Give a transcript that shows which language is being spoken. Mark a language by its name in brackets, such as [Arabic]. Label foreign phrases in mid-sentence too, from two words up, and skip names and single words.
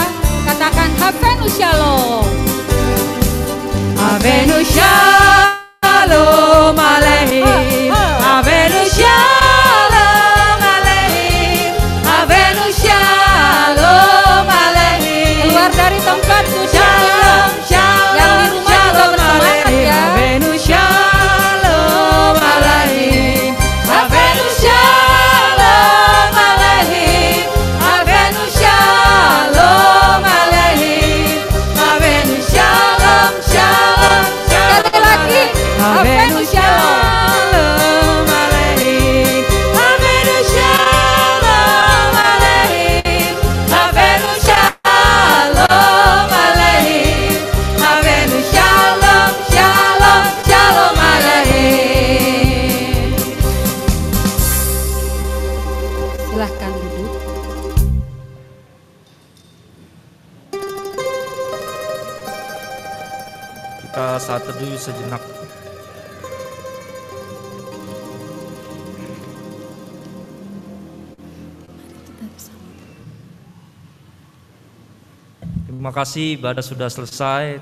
[Hebrew] Katakan הבאנו שלום. הבאנו שלום עליכם. הבאנו שלום עליכם. הבאנו שלום עליכם. [Indonesian] Keluar dari tempat duduknya. Yang di rumah juga bersemangat ya. [Hebrew] הבאנו שלום עליכם. הבאנו שלום עליכם. הבאנו שלום עליכם. הבאנו שלום שלום. [Indonesian] Sekali lagi. [Hebrew] הבאנו שלום עליכם. הבאנו שלום עליכם. הבאנו שלום עליכם. הבאנו שלום שלום שלום עליכם. [Indonesian] Silahkan duduk. Kita saat teduh sejenak. Terima kasih, ibadah sudah selesai.